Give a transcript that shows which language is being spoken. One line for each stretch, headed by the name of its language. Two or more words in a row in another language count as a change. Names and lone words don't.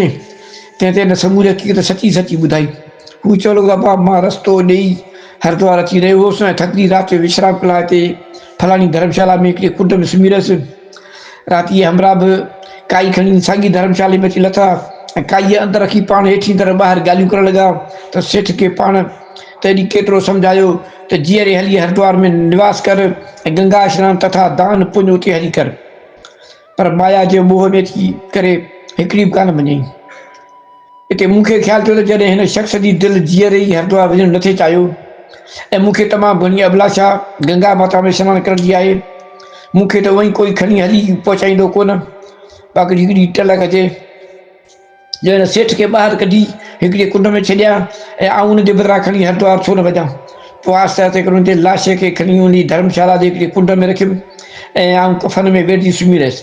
Sindhi: तंहिं ते हिन समूह हक़ीक़त सची सची ॿुधाई। हू चवणु लॻो बाबा मां रस्तो ॾेई हरिद्वार अची रहियो हुउसि ऐं थकिजी राति जो विश्राम करण लाइ हिते फलाणी धर्मशाला में हिकिड़ी कुंड में सुम्ही रहियसि। राति हमरा बि काई खणी साॻी धर्मशाला में अची लथा ऐं काईअ अंदरि रखी पाण हेठि तरह ॿाहिरि ॻाल्हियूं करणु लॻा त सेठ खे पाण तॾहिं केतिरो सम्झायो त जीअरे हली हरिद्वार में निवास कर ऐं गंगा स्नान तथा दान पुञ उते हली कर, पर माया जे मोह में थी करे हिकिड़ी बि कान मञई। हिते मूंखे ख़्यालु थियो त जॾहिं हिन शख़्स जी दिलि जीअरे ई हरिद्वार वञणु नथे चाहियो ऐं मूंखे तमामु घणी अभिलाषा गंगा माता में सनानु करण जी आहे, मूंखे त उअई कोई खणी हली पहुचाईंदो कोन। बाक़ी हिकिड़ी टल कजे जो हिन सेठ खे ॿाहिरि कढी हिकिड़ी कुंड में छॾिया ऐं आऊं हुनजे बदिरां खणी हरिद्वार छो न वञा। पोइ आहिस्ते आहिस्ते करे हुनजे लाश खे खणी उन धर्मशाला जे हिकिड़ी कुंड में रखियुमि ऐं आऊं कफ़न में वेठी सुम्ही रहियसि।